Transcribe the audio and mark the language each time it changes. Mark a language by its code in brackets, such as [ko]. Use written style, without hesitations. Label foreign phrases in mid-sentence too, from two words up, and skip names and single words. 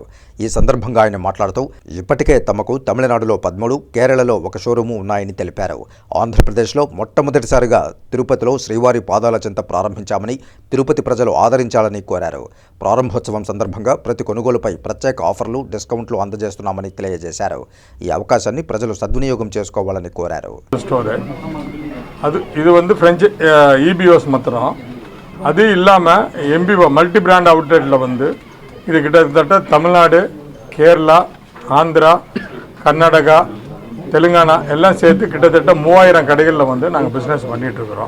[te] ఈ సందర్భంగా ఆయన మాట్లాడుతూ ఇప్పటికే తమకు తమిళనాడులో 13, కేరళలో ఒక షోరూము ఉన్నాయని తెలిపారు. ఆంధ్రప్రదేశ్లో మొట్టమొదటిసారిగా తిరుపతిలో శ్రీవారి పాదాల చెంత ప్రారంభించామని, తిరుపతి ప్రజలు ఆదరించాలని కోరారు. ప్రారంభోత్సవం సందర్భంగా ప్రతి కొనుగోలుపై ప్రత్యేక ఆఫర్లు, డిస్కౌంట్లు అందజేస్తున్నామని తెలియజేశారు. ఈ అవకాశాన్ని ప్రజలు సద్వినియోగం చేసుకోవాలని కోరారు. [ta] இது வந்து ஃப்ரெஞ்சு இபிஓஸ் மாத்திரம். அது இல்லாமல் எம்பிஓ [en] multi brand outlet [ta] வந்து இது கிட்டத்தட்ட தமிழ்நாடு, கேரளா, ஆந்திரா, கர்நாடகா, தெலுங்கானா எல்லாம் சேர்த்து கிட்டத்தட்ட 3000 கடைகளில் வந்து நாங்கள் பிஸ்னஸ் பண்ணிகிட்ருக்குறோம்.